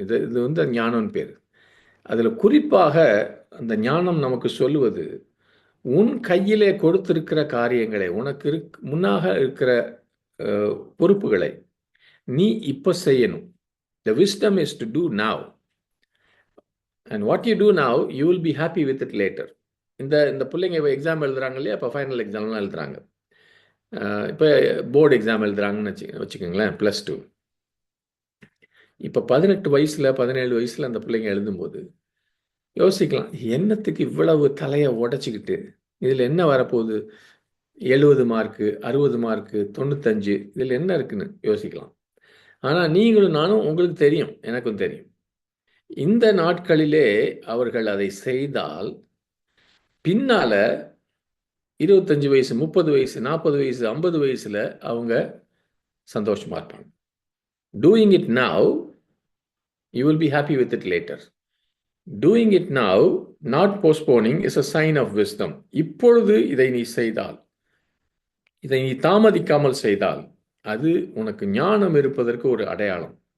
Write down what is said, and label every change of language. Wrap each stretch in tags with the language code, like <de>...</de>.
<ta>இது இது வந்து ஞானம்னு பேர். அதில் குறிப்பாக அந்த ஞானம் நமக்கு சொல்லுவது, உன் கையிலே கொடுத்திருக்கிற காரியங்களை, உனக்கு முன்னாக இருக்கிற பொறுப்புகளை நீ இப்போ செய்யணும்.</ta> <en>The wisdom is to do now. And what you do now, you will be happy with it later.</en> <ta>இந்த பிள்ளைங்க எக்ஸாம் எழுதுறாங்க இல்லையா, இப்போ ஃபைனல் எக்ஸாம்லாம் எழுதுறாங்க. இப்போ போர்டு எக்ஸாம் எழுதுறாங்கன்னு வச்சுக்கோங்களேன், +2. இப்போ 18 வயசில் 17 வயசில் அந்த பிள்ளைங்க எழுதும்போது யோசிக்கலாம், என்னத்துக்கு இவ்வளவு தலையை உடச்சிக்கிட்டு, இதில் என்ன வரப்போகுது, 70 மார்க்கு 60 மார்க்கு 95, இதில் என்ன இருக்குன்னு யோசிக்கலாம். ஆனால் நீங்களும் நானும், உங்களுக்கு தெரியும், எனக்கும் தெரியும், இந்த நாட்களிலே அவர்கள் அதை செய்தால் பின்னால 25 வயசு 30 வயசு 40 வயசு 50 வயசுல அவங்க சந்தோஷமா இருப்பாங்க.</ta> <en>Doing it now, you will be happy with it later. Doing it now, not postponing, is a sign of wisdom.</en> <ta>இப்பொழுது இதை நீ செய்தால், இதை நீ தாமதிக்காமல் செய்தால், அது உனக்கு ஞானம் இருப்பதற்கு ஒரு அடையாளம்.</ta>